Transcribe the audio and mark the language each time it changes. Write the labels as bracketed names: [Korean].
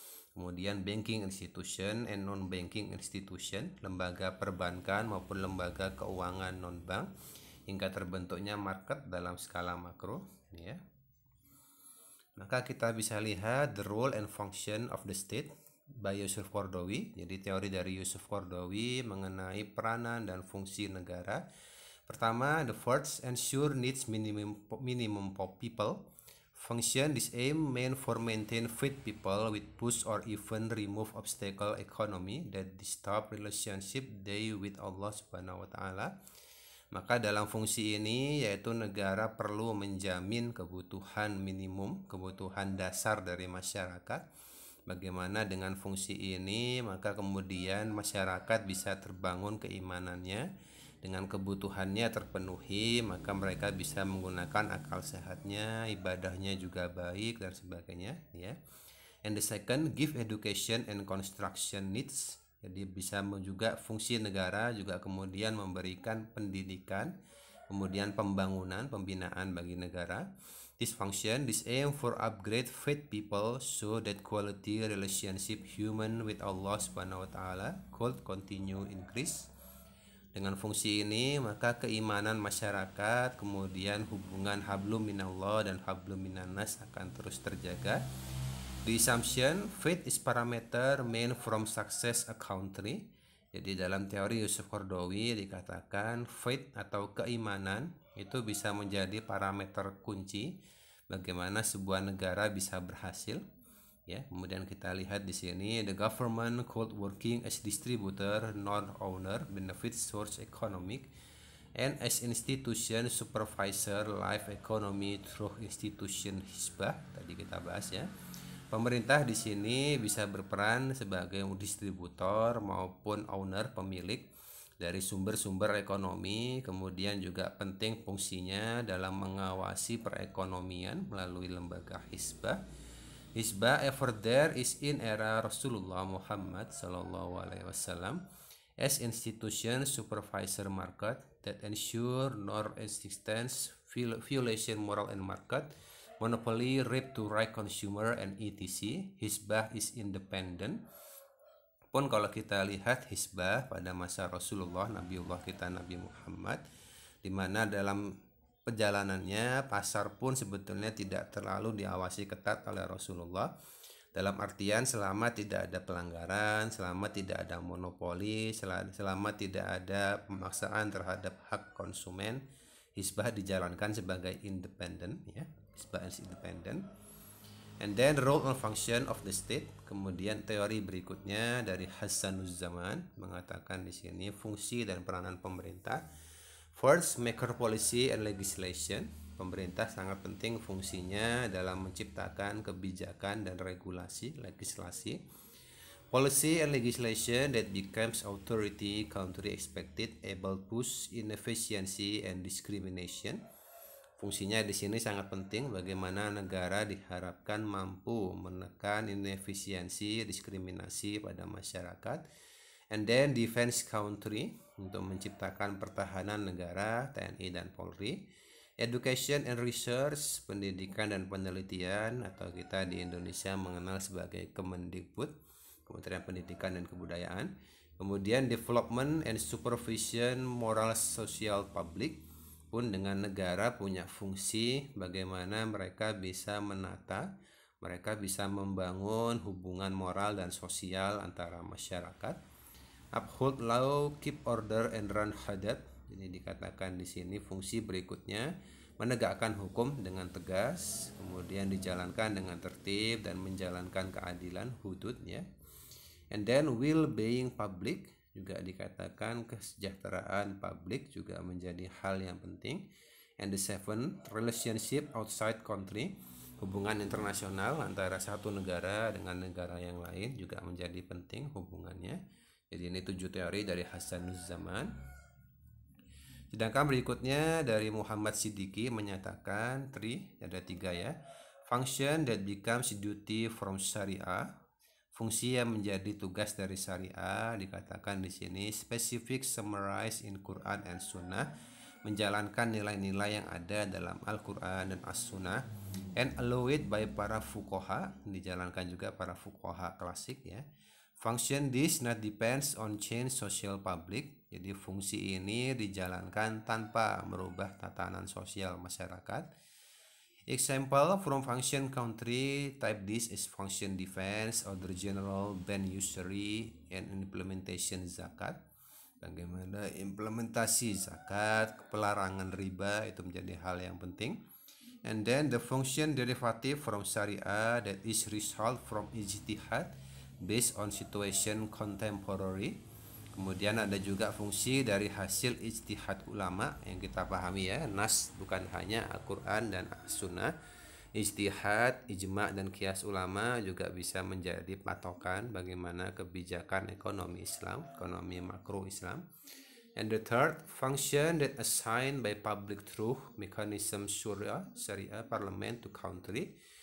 [Indonesian] Kemudian [English] Banking Institution and Non-Banking Institution, [Indonesian] lembaga perbankan maupun lembaga keuangan non-bank. hingga terbentuknya market dalam skala makro, ya. Maka kita bisa lihat [English] the role and function of the state by Yusuf Qaradawi. [Indonesian] Jadi teori dari Yusuf Qaradawi mengenai peranan dan fungsi negara. Pertama, [English] the first ensure needs minimum people. Function this aim meant for maintain fit people with push or even remove obstacle economy that disturb relationship they with Allah Subhanahu wa taala. [Indonesian] Maka dalam fungsi ini yaitu negara perlu menjamin kebutuhan minimum, kebutuhan dasar dari masyarakat. Bagaimana dengan fungsi ini maka kemudian masyarakat bisa terbangun keimanannya, dengan kebutuhannya terpenuhi maka mereka bisa menggunakan akal sehatnya, ibadahnya juga baik dan sebagainya, ya. [English] And the second, give education and construction needs. [Indonesian] Jadi bisa juga fungsi negara juga kemudian memberikan pendidikan, kemudian pembangunan, pembinaan bagi negara. [English] This function, this aim for upgrade faith people so that quality relationship human with Allah Subhanahu wa taala could continue increase. [Indonesian] Dengan fungsi ini maka keimanan masyarakat, kemudian hubungan hablum minallah dan hablum minannas akan terus terjaga. [English] The assumption faith is parameter main from success a country. [Indonesian] Jadi dalam teori Yusuf Qaradawi dikatakan faith atau keimanan itu bisa menjadi parameter kunci bagaimana sebuah negara bisa berhasil. Ya, kemudian kita lihat di sini [English] the government called working as distributor, not owner, benefit source economic, and as institution supervisor life economy through institution hisbah. [Indonesian] Tadi kita bahas, ya. Pemerintah di sini bisa berperan sebagai distributor maupun owner, pemilik dari sumber-sumber ekonomi, kemudian juga penting fungsinya dalam mengawasi perekonomian melalui lembaga hisbah. [English] Hisbah effort there is in era Rasulullah Muhammad sallallahu alaihi wasallam as institution supervisor market that ensure nor existence violation moral and market monopoly rape to right consumer and etc. Hisbah is independent. [Indonesian] Pun kalau kita lihat hisbah pada masa Rasulullah, Nabiullah kita Nabi Muhammad, di mana dalam perjalanannya pasar pun sebetulnya tidak terlalu diawasi ketat oleh Rasulullah. Dalam artian selama tidak ada pelanggaran, selama tidak ada monopoli, selama tidak ada pemaksaan terhadap hak konsumen, hisbah dijalankan sebagai independen, ya. [English] Hisbah is independent. And then the role and function of the state. [Indonesian] Kemudian teori berikutnya dari Hasanuzzaman mengatakan di sini fungsi dan peranan pemerintah. [English] First, maker policy and legislation. [Indonesian] Pemerintah sangat penting fungsinya dalam menciptakan kebijakan dan regulasi, legislasi. [English] Policy and legislation that becomes authority country expected able push inefficiency and discrimination. [Indonesian] Fungsinya di sini sangat penting bagaimana negara diharapkan mampu menekan inefisiensi, diskriminasi pada masyarakat. [English] And then defense country [Indonesian] untuk menciptakan pertahanan negara, TNI dan Polri. [English] Education and research, [Indonesian] pendidikan dan penelitian atau kita di Indonesia mengenal sebagai Kemendikbud, Kementerian Pendidikan dan Kebudayaan. Kemudian [English] development and supervision moral social public. [Indonesian] Pun dengan negara punya fungsi bagaimana mereka bisa menata, mereka bisa membangun hubungan moral dan sosial antara masyarakat. [English] Uphold law, keep order and run hadat. [Indonesian] Jadi dikatakan di sini fungsi berikutnya menegakkan hukum dengan tegas, kemudian dijalankan dengan tertib dan menjalankan keadilan hudud, ya. [English] And then well-being public, [Indonesian] juga dikatakan kesejahteraan publik juga menjadi hal yang penting. [English] And the seven, relationship outside country, [Indonesian] hubungan internasional antara satu negara dengan negara yang lain juga menjadi penting hubungannya. Jadi ini 7 teori dari Hasanuzzaman. Sedangkan berikutnya dari Muhammad Siddiqi menyatakan ada 3, ya. [English] Function that becomes duty from Syariah. [Indonesian] Fungsi yang menjadi tugas dari syariah dikatakan di sini [English] specific summarize in Quran and Sunnah, [Indonesian] menjalankan nilai-nilai yang ada dalam Al-Quran dan As-Sunnah, [English] and allowed by [Indonesian] para fuqaha, dijalankan juga para fuqaha klasik, ya. [English] Function this not depends on change social public. [Indonesian] Jadi fungsi ini dijalankan tanpa merubah tatanan sosial masyarakat. [English] Example from function country type this is function defense, order general, ban usury, and implementation zakat. [Indonesian] Bagaimana implementasi zakat, pelarangan riba itu menjadi hal yang penting. [English] And then the function derivative from syariah that is result from ijtihad based on situation contemporary. [Indonesian] Kemudian ada juga fungsi dari hasil ijtihad ulama yang kita pahami ya, nas bukan hanya Al-Quran dan As-Sunnah. Ijtihad, ijma' dan qiyas ulama juga bisa menjadi patokan bagaimana kebijakan ekonomi Islam, ekonomi makro Islam. [English] And the third function that assigned by public truth mechanism syariah parliament to country.